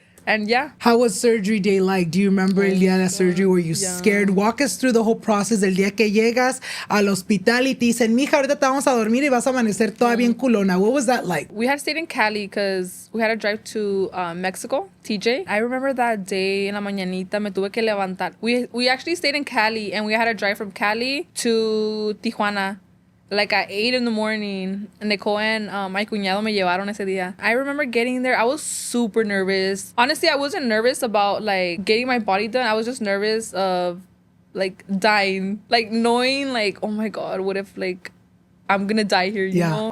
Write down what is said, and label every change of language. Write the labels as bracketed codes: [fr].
[en] And yeah. How was surgery day like? Do you remember [es] el día de la [en] surgery? Were you scared? Walk us through the whole process [es] del día que llegas al hospital y te dicen, mija, ahorita te vamos a dormir y vas a amanecer toda bien culona. [en] What was that like? We had stayed in Cali because we had to drive to Mexico, TJ. I remember that day [es] en la mañanita me tuve que levantar. [en] We actually stayed in Cali and we had to drive from Cali to Tijuana. Like at 8 in the morning, and Nicole and my [es] cuñado me llevaron ese día. [en] I remember getting there, I was super nervous. Honestly, I wasn't nervous about like getting my body done. I was just nervous of like dying, like knowing like, oh my God, what if like I'm gonna die here, you know?